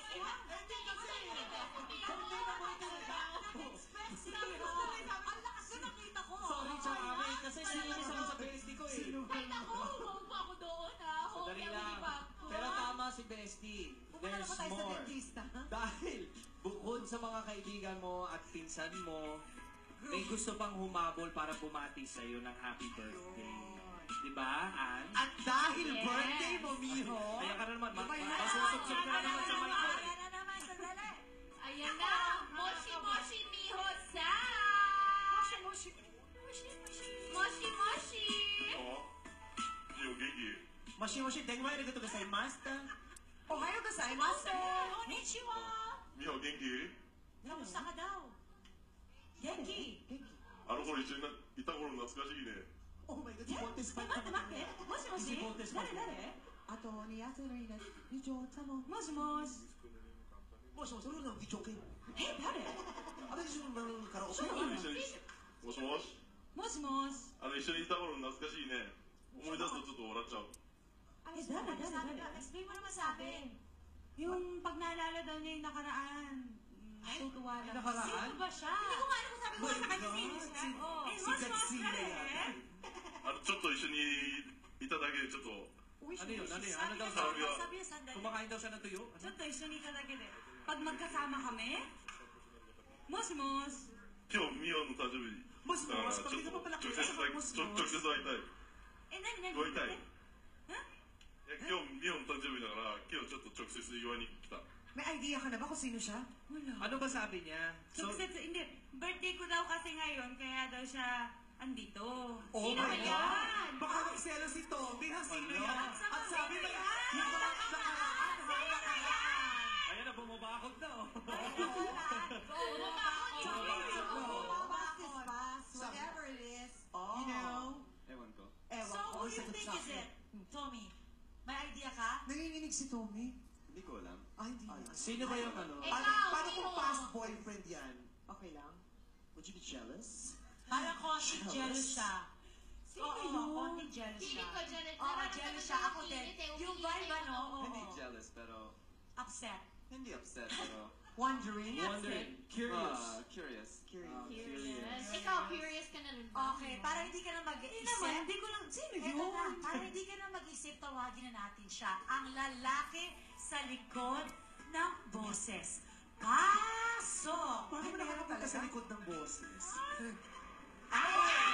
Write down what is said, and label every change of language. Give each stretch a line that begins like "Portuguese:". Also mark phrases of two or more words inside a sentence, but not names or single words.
Filipino: Hindi kasi. Hindi na mo tinatao. Ang lakas na nakita ko. Sorry, Chakami. Kasi sininis ako sa bestie ko eh. Ay, naku, huwag pa ako doon ha. Sandali lang. Pero tama si Bestie.
English: There's more.
Filipino: Dahil bukod sa mga kaibigan mo at pinsan mo, may gusto pang humabol para bumati sa'yo ng
English: happy birthday.
Filipino: Diba, Ann? At dahil birthday mo, Miho, Kaya ka na naman, masusuksok ka na naman sa mic ko eh. Ayan na naman, sandali. Ayan na,
Japanese: もしもし ミホさん! Moshi. もしもし! ミオ元気もしもし、電話 rin ito kasay master. おはようございます。こんにちは. ミオ元気
Filipino: Kamusta ka daw?
Japanese: Genki. あの頃一緒にいた頃懐かしいね
English: Oh my God,
Filipino: si Pontes pa.
Japanese: 待って待って。もしもし。誰？あとにやつのいない。以上たも。もしもし。もしもし、俺のビジョケ。え、誰？あれでしょ、カラオケ。一緒にもしもしもしもし。一緒にいた頃懐かしいね思い出すとちょっと笑っちゃう Eh,誰?
Filipino: Explain mo naman sa akin. Yung pag naalala daw niya yung nakaraan. Natutuwa lang. Nakaraan? Sino ba siya? Hindi ko nga alam kung sabi ko sa kanya sino siya. Eh, Si Gatsila yan.
Japanese: ちょっと一緒にいただけでちょっと
Filipino: Ano yun? Ano yun? Ano daw sabi niya? Sabi niya, sandali. Kumakain daw siya ng tuyo? Ano?
Japanese: ちょっと一緒にいただけで。
Filipino: Pag magkasama kami? Mos.
Japanese: 今日ミオの誕生日もしもし、だからちょっとパパパパ直接会いもしもし直接会いたいえ、何ごいたいえ今日ミオの誕生日だから今日ちょっと直接祝いに来た
Filipino: May idea ka na ba kung sino siya? Wala. Ano ba sabi niya? Hindi. Birthday ko daw kasi ngayon, kaya daw siya andito.
English: Oh
Filipino: Sino
English: my
Filipino: ba
English: God!
Filipino: yan? Baka nagselo si Tommy, ha? Sino Ano? yan? At sabi mo, yung mga nakaraan, Ayan na, bumabakot na oh.
English: Whatever it is, Oh. you know.
Filipino: Ewan ko.
English: So, who you think is it? Tommy,
Filipino: may idea ka? Nanginginig si Tommy. Hindi ko alam. Ay, hindi. Sino ba yung ano? Paano kung past boyfriend yan? Okay lang?
English: Would you be jealous?
Filipino: Parang konti jealous siya. Sino yun? Konti jealous Feeling siya. ko jealous. Oo, jealous siya. Ako din. Yung vibe ano, Hindi jealous, pero... upset. Hindi upset, pero... Wondering?
English: Wondering. Curious.
Filipino: Curious. Curious. Ikaw, curious ka na rin ba? Okay, para hindi ka na mag-iisip. Hindi ko lang, sino yun? Para hindi ka na mag-isip, tawagin na natin siya. Ang lalaki sa likod ng boses. Kaso! Paano mo nakakapunta sa likod ng boses? Ay!